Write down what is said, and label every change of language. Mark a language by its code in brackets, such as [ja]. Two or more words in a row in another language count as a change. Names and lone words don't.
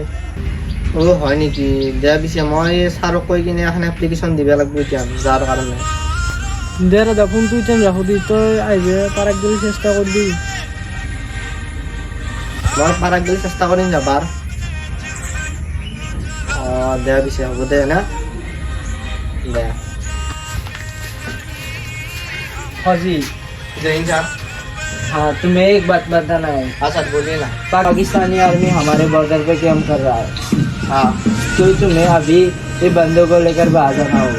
[as] হয় নেকি দে পিছে মই ছাৰক কৈ কিনে এখন এপ্লিকেশ্যন দিব লাগিব এতিয়া যোৱাৰ কাৰণে দে দাদা ফোনটো এতিয়া ৰাখো দি তই আহিবি পাৰাক গ'লে চেষ্টা কৰিবি মই পাৰাক গ'লে চেষ্টা কৰিম যাবাৰ দে পিছে হ'ব দে না दे [hi] फौजी जय हिंद सर हाँ तुम्हें एक बात बताना है हाँ सर बोलिए ना पाकिस्तानी आर्मी हमारे बॉर्डर पे कैंप कर रहा है हाँ तो तुम्हें अभी ये बंदों को लेकर बाहर जाना होगा